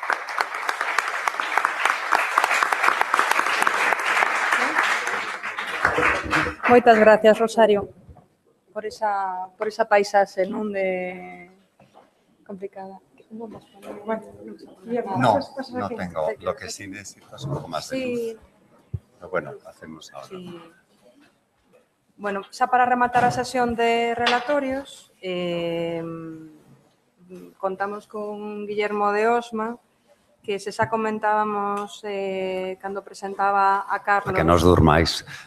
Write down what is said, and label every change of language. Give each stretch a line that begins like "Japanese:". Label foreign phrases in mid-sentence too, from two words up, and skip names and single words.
Galician: Moitas gracias, Rosario, por esa paisaxe, non de complicada.
Spanish: No tengo. Lo que sí necesito es un poco más de luz. Pero bueno, hacemos ahora. Sí.
Galician: Bueno, xa para rematar a sesión de relatorios, contamos con Guillermo de Osma, que se xa comentábamos cando presentaba a Carlos.
Spanish: Para que nos durmáis.